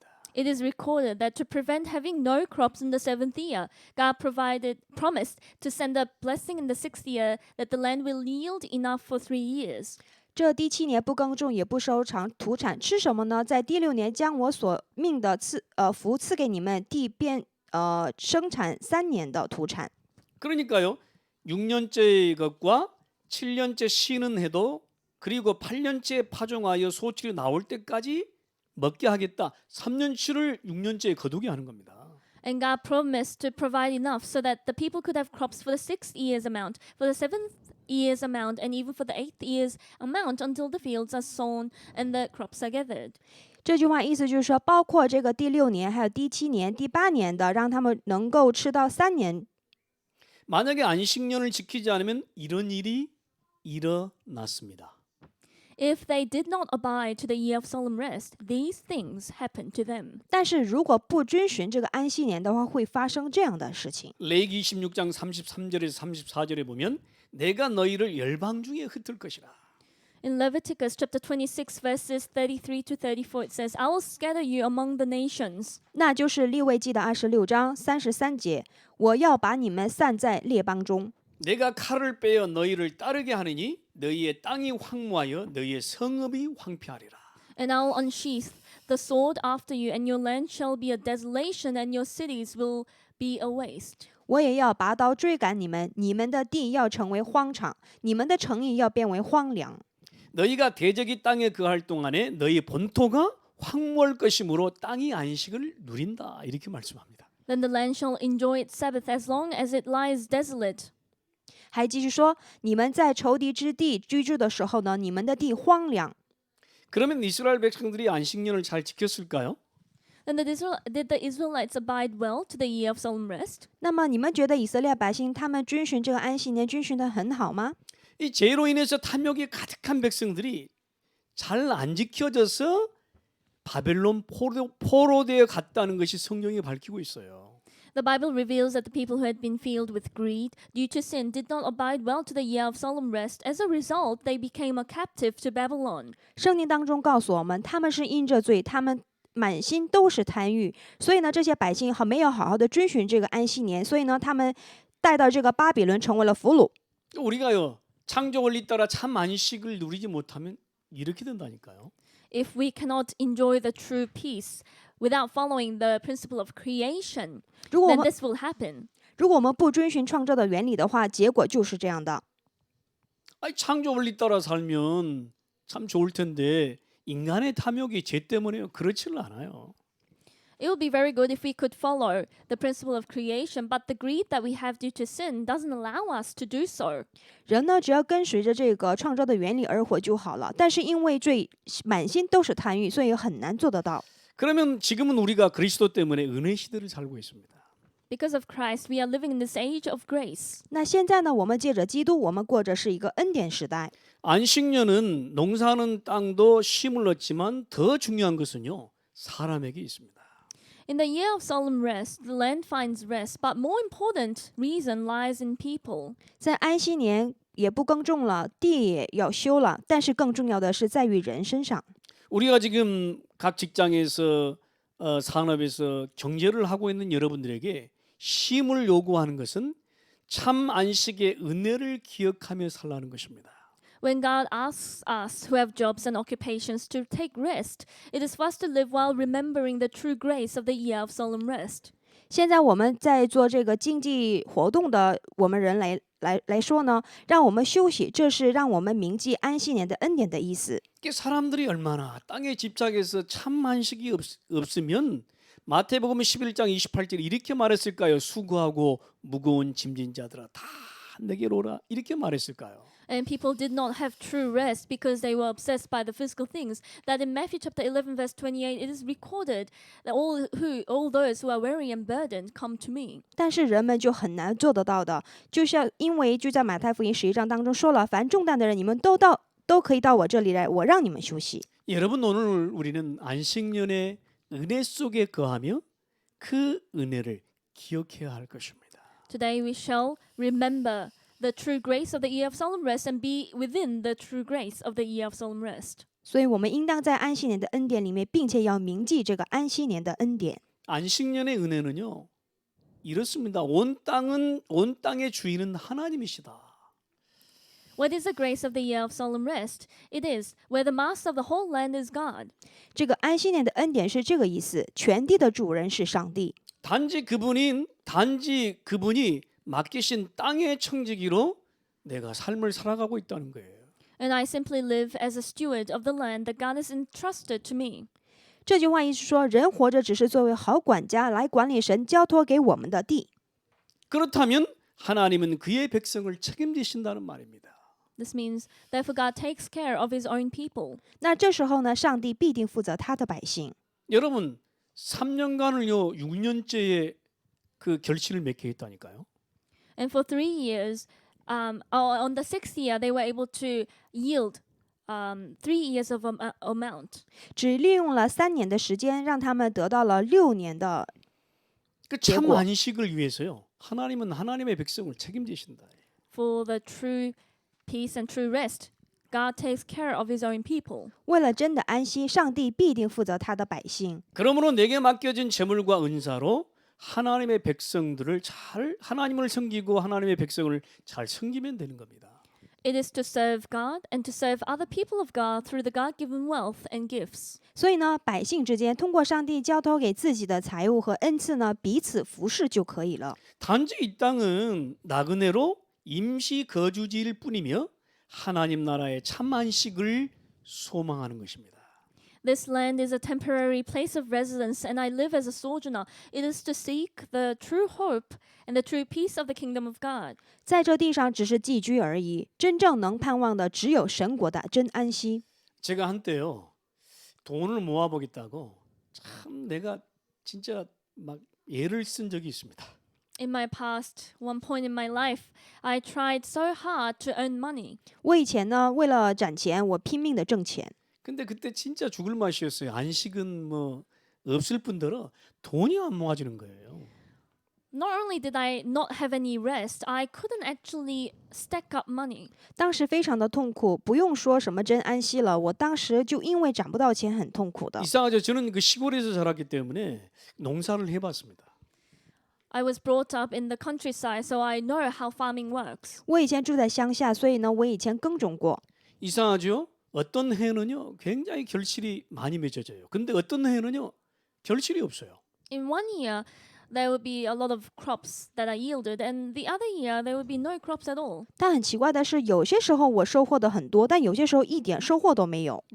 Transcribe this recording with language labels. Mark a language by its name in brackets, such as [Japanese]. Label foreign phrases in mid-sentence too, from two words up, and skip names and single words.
[English] It is recorded that to prevent having no crops in the 7th year, God promised to send a blessing in the 6th year that the land will yield enough for 3 years. [Chinese] 这第7年不耕种也不收藏土产，吃什么呢？在第6年将我所命的福赐给你们，地便生产3年的土产。 [Korean] 그러니까요. 6년째 것과 7년째 쉬는 해도 그리고 8년째 파종하여 소출이 나올 때까지 먹게 하겠다. 3년치를 6년째에 거두게 하는 겁니다. [English] And God promised to provide enough so that the people could have crops for the 6th year's amount, for the 7th year's amount, and even for the 8th year's amount until the fields are sown and the crops are gathered. [Chinese] 这句话意思就是说，包括这个第6年、还有第7年、第8年的，让他们能够吃到3年。 [Korean] 만약에 안식년을 지키지 않으면 이런 일이 일어났습니다. [English] If they did not abide to the year of solemn rest, these things happened to them. [Chinese] 但是如果不遵循这个安息年的话，会发生这样的事情。 [Korean] 레위기 26장 33절에서 34절에 보면 내가 너희를 열방 중에 흩을 것이라. [English] In Leviticus chapter 26 verses 33 to 34 it says, I will scatter you among the nations. [Chinese] 那就是利未记的26章33节，我要把你们散在列邦中。 [Korean] 내가 칼을 빼어 너희를 따르게 하느니 너희의 땅이 황무하여 너희의 성읍이 황폐하리라. [English] And I will unsheath the sword after you, and your land shall be a desolation, and your cities will be a waste. [Chinese] 我也要拔刀追赶你们，你们的地要成为荒场，你们的城邑要变为荒凉。 [Korean] 너희가 대적이 땅에 거할 동안에 너희 본토가 황무할 것이므로 땅이 안식을 누린다. 이렇게 말씀합니다. [English] Then the land shall enjoy its Sabbath as long as it lies desolate. [Chinese] 还继续说，你们在仇敌之地居住的时候呢，你们的地荒凉。 [Korean] 그러면 이스라엘 백성들이 안식년을 잘 지켰을까요? [English] Then did the Israelites abide well to the year of solemn rest? [Chinese] 那么你们觉得以色列百姓他们遵循这个安息年遵循得很好吗？ [Korean] 이 죄로 인해서 탐욕이 가득한 백성들이 잘 안 지켜져서 바벨론 포로되어 갔다는 것이 성경이 밝히고 있어요. [English] The Bible reveals that the people who had been filled with greed due to sin did not abide well to the year of solemn rest. As a result, they became a captive to Babylon. [Chinese] 圣经当中告诉我们，他们是因着罪，他们满心都是贪欲，所以呢，这些百姓没有好好的遵循这个安息年，所以呢，他们带到这个巴比伦成为了俘虜。 [Korean] 우리가요 창조 원리 따라 참 안식을 누리지 못하면 이렇게 된다니까요. [English] If we cannot enjoy the true peace without following the principle of creation, [Chinese] 如果我 then 们 [English] this will happen. [Chinese] 如果我们不遵循创造的原理的话，结果就是这样的。 [Korean] 아니, 창조 원리 따라 살면 참 좋을 텐데 인간의 탐욕이 죄 때문에요. 그렇지는 않아요. [English] It would be very good if we could follow the principle of creation, but the greed that we have due to sin doesn't allow us to do so. [Chinese] 人呢，只要跟随着这个创造的原理而活就好了。但是因为罪，满心都是贪欲，所以很难做得到。 [Korean] 그러면 지금은 우리가 그리스도 때문에 은혜 시대를 살고 있습니다. [English] Because of Christ, we are living in this age of grace. [Chinese] 那现在呢，我们借着基督，我们过着是一个恩典时代。 [Korean] 안식년은 농사하는 땅도 쉼을 얻지만 더 중요한 것은요. 사람에게 있습니다. [English] In the year of solemn rest, the land finds rest, but more important reason lies in people. [Chinese] 在安息年也不耕种了，地也要休了，但是更重要的是在于人身上。 [Korean] 우리가 지금 각 직장에서 산업에서 경제를 하고 있는 여러분들에게 쉼을 요구하는 것은 참 안식의 은혜를 기억하며 살라는 것입니다. [English] When God asks us who have jobs and occupations to take rest, it is for us to live while remembering the true grace of the year of solemn rest. [Chinese] 现在我们在做这个经济活动的我们人来说呢，让我们休息，这是让我们铭记安息年的恩典的意思。 [Korean] 이게 사람들이 얼마나 땅에 집착해서 참 안식이 없으면 마태복음 11장 28절 이렇게 말했을까요? 수고하고 무거운 짐진 자들아 다 내게로 오라 이렇게 말했을까요? [English] And people did not have true rest because they were obsessed by the physical things. That in Matthew chapter 11 verse 28 it is recorded that all those who are weary and burdened come to me. [Chinese] 但是人们就很难做得到的，因为就在马太福音11章当中说了，凡重担的人，你们都可以到我这里来，我让你们休息。 [Korean] 여러분 오늘 우리는 안식년의 은혜 속에 거하며 그 은혜를 기억해야 할 것입니다. [English] Today we shall remember the true grace of the year of solemn rest and be within the true grace of the year of solemn rest. [Chinese] 所以我们应当在安息年的恩典里面，并且要铭记这个安息年的恩典。 [Korean] 안식년의 은혜는요. 이렇습니다. 온 땅의 주인은 하나님이시다. [English] What is the grace of the year of solemn rest? It is where the master of the whole land is God. [Chinese] 这个安息年的恩典是这个意思，全地的主人是上帝。 [Korean] 단지 그분이 맡기신 땅의 청지기로 내가 삶을 살아가고 있다는 거예요. [English] And I simply live as a steward of the land that God has entrusted to me. [Chinese] 这句话意思说，人活着只是作为好管家来管理神交托给我们的地。 [Korean] 그렇다면 하나님은 그의 백성을 책임지신다는 말입니다. [English] This means, therefore, God takes care of His own people. [Chinese] 那这时候呢，上帝必定负责他的百姓。 [Korean] 여러분 3년간을요 6년째에 그 결실을 맺게 했다니까요. [English] And for 3 years, on the 6th year, they were able to yield 3 years of amount. [Chinese] 只利用了3年的时间，让他们得到了6年的。 [Korean] 그 참 结果. 안식을 위해서요. 하나님은 하나님의 백성을 책임지신다. [English] For the true peace and true rest, God takes care of His own people. [Chinese] 为了真的安息，上帝必定负责他的百姓。 [Korean] 그러므로 내게 맡겨진 재물과 은사로 하나님의 백성들을 하나님을 섬기고 하나님의 백성을 잘 섬기면 되는 겁니다. [English] It is to serve God and to serve other people of God through the God-given wealth and gifts. [Chinese] 所以呢，百姓之间通过上帝交托给自己的财物和恩赐呢，彼此服侍就可以了。 [Korean] 단지 이 땅은 나그네로 임시 거주지일 뿐이며 하나님 나라의 참 안식을 소망하는 것입니다. [English] This land is a temporary place of residence, and I live as a sojourner. It is to seek the true hope and the true peace of the kingdom of God. [Chinese] 在这地上只是寄居而已，真正能盼望的只有神国的真安息。 [Korean] 제가 한때요 돈을 모아보겠다고 참 내가 진짜 막 애를 쓴 적이 있습니다. [English] In my past, one point in my life, I tried so hard to earn money. [Chinese] 我以前呢，为了攒钱，我拼命的挣钱。 [Korean] 근데 그때 진짜 죽을 맛이었어요. 안식은 뭐 없을 뿐더러 돈이 안 모아지는 거예요. [English] Not only did I not have any rest, I couldn't actually stack up money. [Chinese] 当时非常的痛苦，不用说什么真安息了，我当时就因为攒不到钱，很痛苦的。 [Korean] 이상하죠. 저는 그 시골에서 자랐기 때문에 농사를 해봤습니다. [English] I was brought up in the countryside, so I know how farming works. [Chinese] 我以前住在乡下，所以呢，我以前耕种过。 [Korean] 이상하죠. 어떤 해는요 굉장히 결실이 많이 맺어져요. 근데 어떤 해는요 결실이 없어요. [English] In one year, there would be a lot of crops that are yielded, and the other year, there would be no crops at all. [Chinese] 但很奇怪的是，有些时候我收获的很多，但有些时候一点收获都没有。